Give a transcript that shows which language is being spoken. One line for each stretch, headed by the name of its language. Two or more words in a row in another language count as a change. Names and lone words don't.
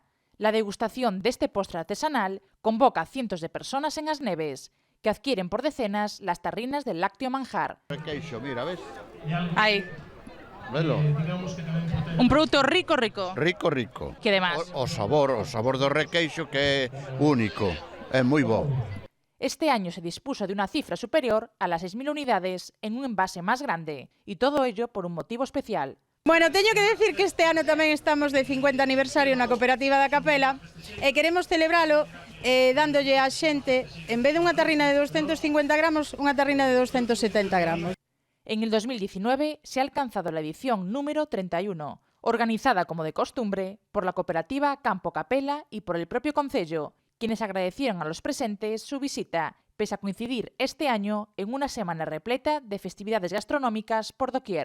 Spanish: La degustación de este postre artesanal convoca a cientos de personas en As Neves, que adquieren por decenas las tarrinas del lácteo manjar.
Galician: Requeixo, mira, ves? Ahí. Velo.
Spanish: Un producto rico, rico. Rico, rico.
Galician: Que demás? O sabor do requeixo que é único, é moi bo.
Spanish: Este año se dispuso de una cifra superior a las 6.000 unidades en un envase más grande, y todo ello por un motivo especial.
Galician: Bueno, teño que decir que este ano tamén estamos de 50 aniversario na cooperativa da Capela e queremos celebralo dándolle á xente, en vez de unha tarrina de 250 gramos, unha tarrina de 270 gramos.
Spanish: En el 2019 se ha alcanzado la edición número 31, organizada como de costumbre por la cooperativa Campo Capela y por el propio concello, quienes agradecieron a los presentes su visita, pese a coincidir este año en una semana repleta de festividades gastronómicas por doquier.